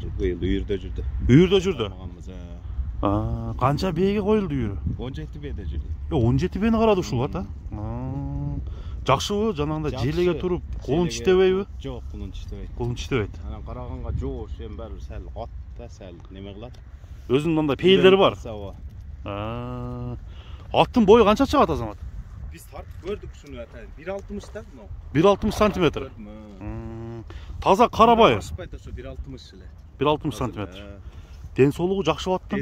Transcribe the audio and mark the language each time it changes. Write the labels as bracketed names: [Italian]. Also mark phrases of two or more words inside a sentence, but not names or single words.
[Kyrgyz] Быйыл үйрүдө жүрдү. Үйрүдө жүрдү. Канча бээге коюлду үйрү? 17 бээде жүрдү. 17 бээни карады ушул ат, жакшыбы? Жанагындай желеге туруп, колун чиштебейби? Жок, колун чиштебейт. Колун чиштебейт. Анан караганга жоош, эми баары сәл атта, сәл неме кылат. Өзүнүн мындай пейилдери бар. Аттын бою канча чыгат Азамат? Биз тартып көрдүк ушуну, 1.60 да, мына. 1.60 сантиметр. Таза Карабайыр. Ашпайт ошо 1.60 эле. 1.60 сантиметр. Ден соолугу жакшы аттын?